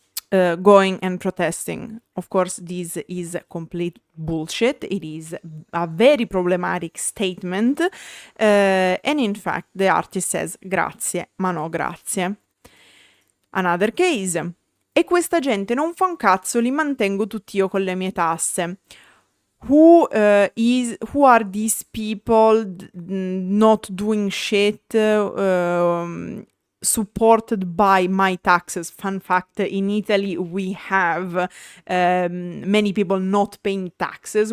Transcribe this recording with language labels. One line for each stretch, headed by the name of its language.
English: going and protesting. Of course, this is complete bullshit. It is a very problematic statement. And in fact, the artist says
Italian: grazie, ma no grazie.
English: Another case.
Italian: E questa gente non fa un cazzo, li mantengo tutti io con le mie tasse.
English: Who are these people not doing shit supported by my taxes? Fun fact, in Italy we have many people not paying taxes.